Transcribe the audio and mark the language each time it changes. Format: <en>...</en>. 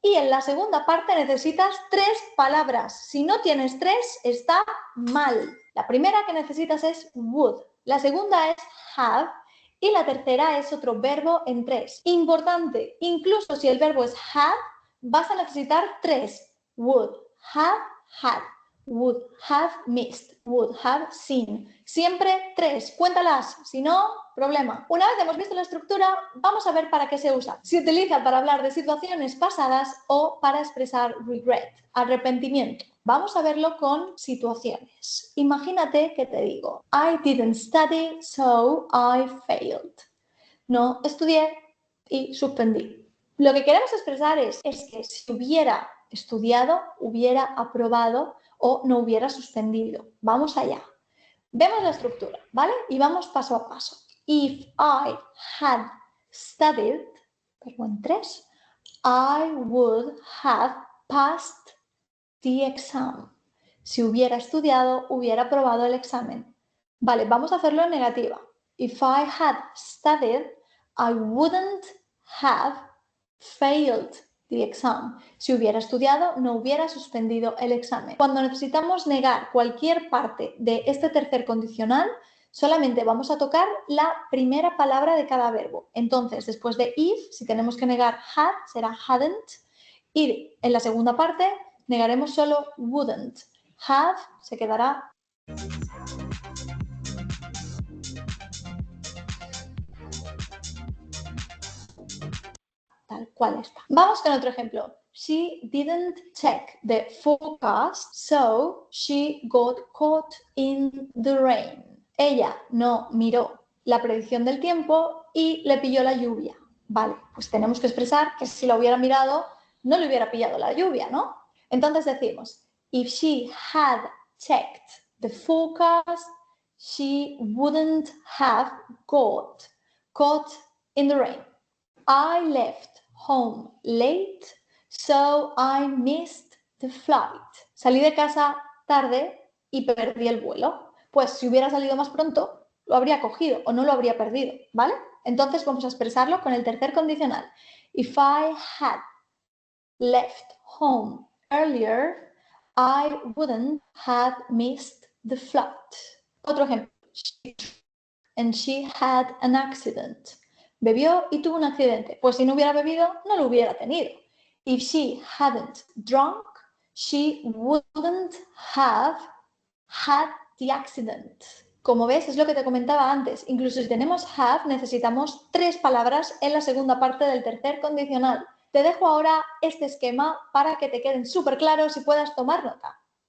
<es>Y en la segunda parte necesitas 3 palabras. Si no tienes 3, está mal. La primera que necesitas es would. La segunda es have. Y la tercera es otro verbo en 3. Importante, incluso si el verbo es have, vas a necesitar 3.</es> <en>Would, have, had. Would have missed, would have seen.</en> <es>Siempre 3, cuéntalas, si no, problema. Una vez hemos visto la estructura, vamos a ver para qué se usa. Se utiliza para hablar de situaciones pasadas o para expresar regret, arrepentimiento. Vamos a verlo con situaciones. Imagínate que te digo,</es> <en>I didn't study, so I failed.</en> <es>No estudié y suspendí. Lo que queremos expresar es que si hubiera estudiado, hubiera aprobado o no hubiera suspendido. Vamos allá. Vemos la estructura, ¿vale? Y vamos paso a paso.</es> <en>If I had studied,</en> <es>verbo en 3,</es> <en>I would have passed the exam.</en> <es>Si hubiera estudiado, hubiera aprobado el examen. Vale, vamos a hacerlo en negativa.</es> <en>If I had studied, I wouldn't have failed the exam.</en> <es>Si hubiera estudiado, no hubiera suspendido el examen. Cuando necesitamos negar cualquier parte de este tercer condicional, solamente vamos a tocar la primera palabra de cada verbo. Entonces, después de if, si tenemos que negar had, será hadn't. Y en la segunda parte, negaremos solo wouldn't. Have se quedará tal cual está. Vamos con otro ejemplo.</es> <en>She didn't check the forecast, so she got caught in the rain.</en> <es>Ella no miró la predicción del tiempo y le pilló la lluvia. Vale, pues tenemos que expresar que si la hubiera mirado, no le hubiera pillado la lluvia, ¿no? Entonces decimos,</es> <en>if she had checked the forecast, she wouldn't have got caught in the rain. I left home late, so I missed the flight.</en> <es>Salí de casa tarde y perdí el vuelo. Pues si hubiera salido más pronto, lo habría cogido o no lo habría perdido, ¿vale? Entonces vamos a expresarlo con el tercer condicional.</es> <en>If I had left home earlier, I wouldn't have missed the flight.</en> <es>Otro ejemplo.</es> <en>And she had an accident.</en> <es>Bebió y tuvo un accidente. Pues si no hubiera bebido, no lo hubiera tenido.</es> <en>If she hadn't drunk, she wouldn't have had the accident.</en> <es>Como ves, es lo que te comentaba antes. Incluso si tenemos have, necesitamos 3 palabras en la segunda parte del tercer condicional. Te dejo ahora este esquema para que te queden súper claros y puedas tomar nota.</es>